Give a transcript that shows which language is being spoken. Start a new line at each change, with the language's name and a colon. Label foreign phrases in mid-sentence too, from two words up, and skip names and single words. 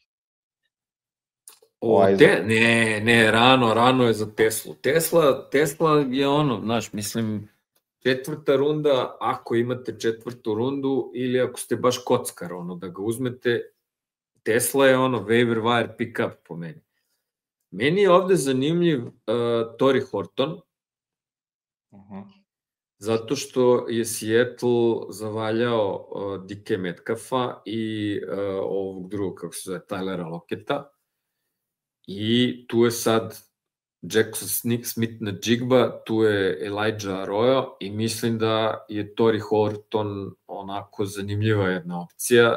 Serbian: Ne, rano je za Teslu. Tesla je znaš, mislim, četvrta runda, ako imate četvrtu rundu, ili ako ste baš kockar, da ga uzmete, Tesla je
English: waiver wire pick-up
Serbian: po meni. Meni je ovde zanimljiv Torrey Horton, zato što je Seattle zavaljao DK Metcalfa i ovog drugog, kako se zove, Tylera Locketa, i tu je sad Jackson Smith-Njigba, tu je Elijah Arroyo i mislim da je Torrey Horton onako zanimljiva jedna opcija.